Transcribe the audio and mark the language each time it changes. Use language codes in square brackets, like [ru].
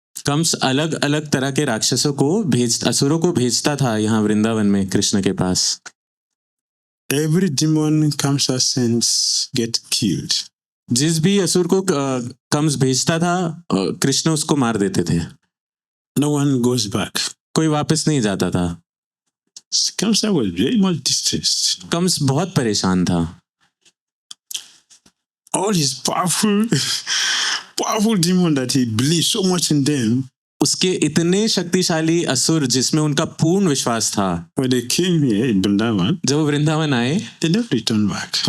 [hi] कंस अलग अलग तरह के राक्षसों को असुरों को भेजता था यहाँ वृंदावन में कृष्ण के पास। [en] Every demon Kamsa sends get killed. [hi] जिस भी असुर को कंस भेजता था कृष्ण उसको मार देते थे। [en] No one goes back. [hi] कोई वापस नहीं जाता था। [en] Kamsa was very much distressed. [hi] Kans बहुत परेशान था। [en] All his powerful demon that he believed so much in them. [hi] उसके इतने शक्तिशाली असुर जिसमें उनका पूर्ण विश्वास था, [en] When they came here in Vrindavan, [hi] जब वो वृंदावन आए, [en] they never returned back.